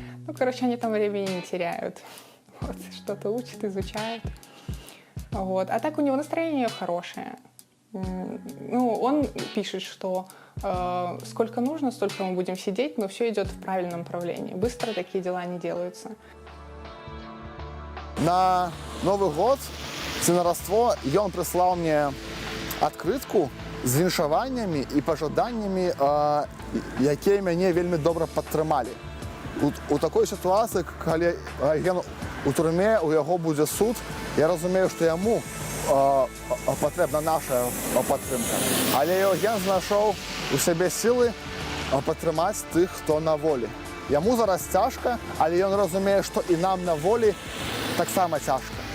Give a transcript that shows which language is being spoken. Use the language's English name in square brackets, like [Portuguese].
[Russian] Ну, короче, они там времени не теряют. Вот, что-то учат, изучают. Вот. А так у него настроение хорошее. Ну, он пишет, что сколько нужно, столько мы будем сидеть, но все идет в правильном направлении. Быстро такие дела не делаются. На Новый год, на Рождество, он прислал мне открытку [Belarusian] з віншаваннями і пожаданнями, які мяне вельмі добра падтрымалі. У такой ситуації, коли ён у турме, у яго будзе суд, я разумею, што яму патрэбна наша падтрымка. Але ён знайшоў у сябе сілы падтрымаць тых, хто на волі. Яму зараз цяжка, але ён разумее, што і нам на волі таксама цяжка.